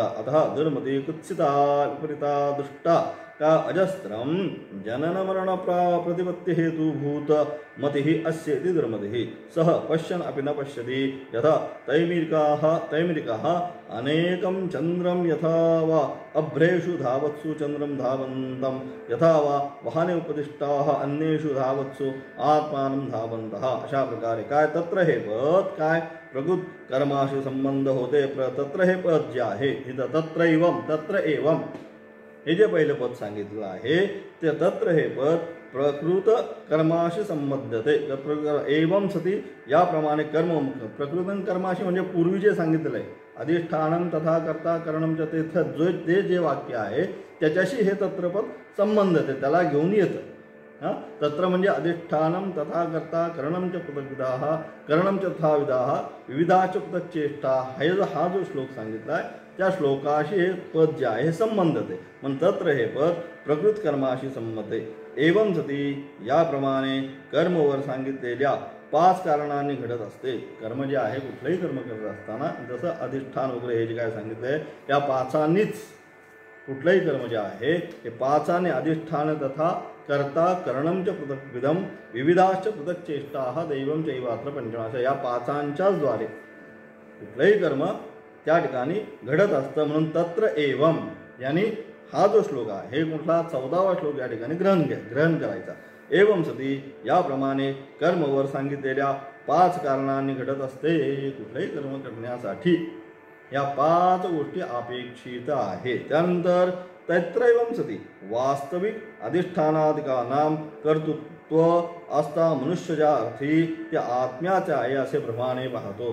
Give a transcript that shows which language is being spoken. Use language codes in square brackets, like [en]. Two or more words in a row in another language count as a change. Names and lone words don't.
[sa] अतः दुर्मति कुत्सिता विपरीता दुष्टा का अजस्त्रम जनन मरण प्रतिपत्ति हेतुभूत मतिः अस्य इति दुर्मतिः. सः पश्यन् अपि न पश्यति, यथा तैमिरिकाः अनेकं चन्द्रं यथा वा अभ्रेषु धावत्सु चन्द्रं धावन्तं, यथा वा वाहने उपदिष्टाः अन्येषु धावत्सु आत्मानं धावन्तः. [mr] अशा प्रकारे काय तत्र हे पद काय प्रकृत कर्माशी संबंध होते. तत्र हे पद जे आहे इथं तत्र एवं हे जे पहिलं पद सांगितलं आहे ते तत्र हे पद प्रकृत कर्माशी संबद्धते. [sa] एवं सती [mr] याप्रमाणे कर्म प्रकृत कर्माशी म्हणजे पूर्वी जे सांगितलं आहे [sa] अधिष्ठानम तथा कर्ता करणम च [mr] ते जे वाक्य आहे त्याच्याशी हे तत्रपद संबंधते, त्याला घेऊन येतं. [sa] तत्र म्हणजे अधिष्ठानम तथा कर्ता करणम च पृथग्विधाः करणम च तथा विधाः विविधाच पृथक्चेष्टा, [mr] हा जो श्लोक सांगितला आहे त्या श्लोकाशी हे पद जे आहे संबंधते. मग तत्र हे पद प्रकृत कर्माशी संबंधते. [sa] एवं सती [mr] याप्रमाणे कर्मवर सांगितलेल्या 5 कारणांनी घडत असते. कर्म जे आहे कुठलंही कर्म करत असताना जसं अधिष्ठान वगैरे हे जे काय सांगितलंय त्या 5नीच कुठलंही कर्म जे आहे हे 5 [sa] अधिष्ठान तथा कर्ता करणम च पृथक्विधम विविधाश्च पृथक चेष्टा दैवम चैवात्र पंचमाश, [mr] या 5च्याच द्वारे कुठलंही कर्म त्या ठिकाणी घडत असतं. म्हणून [sa] तत्र एवं [mr] यानी हा जो श्लोक आहे हे कुठला 14वा श्लोक या ठिकाणी ग्रहण करायचा. [sa] एवं सती [mr] याप्रमाणे कर्मवर सांगितलेल्या 5 कारणांनी घडत असते. कुठलंही कर्म करण्यासाठी या 5 गोष्टी अपेक्षित आहेत. त्यानंतर [sa] तत्रैवं सती वास्तविक अधिष्ठानादिकानां त्व असता [mr] मनुष्य ज्या अर्थी त्या आत्म्याचे आहे असे भ्रमाने पाहतो.